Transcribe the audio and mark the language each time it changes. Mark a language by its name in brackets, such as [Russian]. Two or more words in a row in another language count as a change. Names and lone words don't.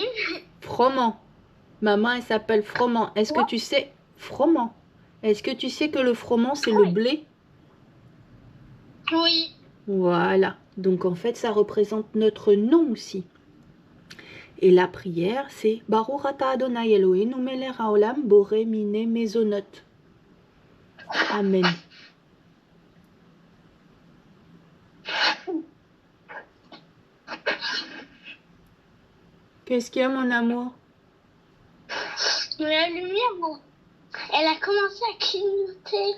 [French] Froment. Maman, elle s'appelle Froment. Est-ce que tu sais... Froment. Est-ce que tu sais que le froment, c'est le blé? Oui. Voilà. Donc, en fait, ça représente notre nom aussi. Et la prière, c'est [Hebrew] ברוך אתה אדני אלוהינו מלך העולם בורא מיני מזונות. [French] Amen. Qu'est-ce qu'il y a, mon amour? La lumière, bon, elle a commencé à clignoter.